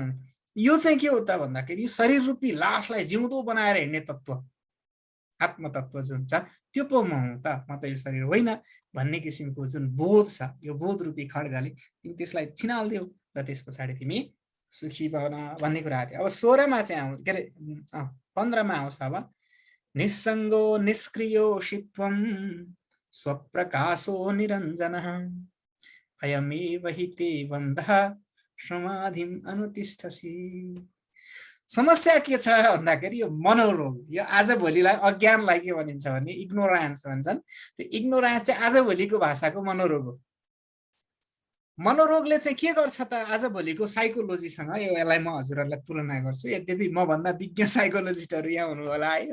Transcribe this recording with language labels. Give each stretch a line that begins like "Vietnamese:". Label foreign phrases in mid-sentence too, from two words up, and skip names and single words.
Nepali: यो चाहिँ के हो त भन्दाखेरि यो शरीर रूपी लासलाई जिउँदो बनाएर हिँड्ने तत्त्व, आत्मतत्त्व जुन छ त्यो पो म हुँ त, म त यो शरीर होइन भन्ने किसिमको जुन बोध छ, यो बोध रूपी खड्गले तिमी त्यसलाई छिनाल्दियौ र त्यस पछाडि तिमी सुखी बन भन्ने कुरा थियो। अब 16 मा चाहिँ आउँछ, के अरे 15 मा आउँछ।
Sanskrit: अब निस्सङ्गो निष्क्रियो शित्वं स्वप्रकाशो निरञ्जनः अयमेव हि ते बन्धः समाधिम अनुतिष्ठसि।
Nepali: समस्या के छ भन्दाखेरि यो मनोरोग, यो आजभोलिलाई अज्ञानलाई के भनिन्छ भने इग्नोरेन्स भन्छन्। त्यो इग्नोरेन्स चाहिँ आजभोलिको भाषाको मनोरोग हो। मनोरोगले चाहिँ के गर्छ त आजभोलिको साइकोलोजीसँग, यसलाई म हजुरहरूलाई तुलना गर्छु, यद्यपि म भन्दा विज्ञ साइकोलोजिस्टहरू यहाँ हुनु होला है,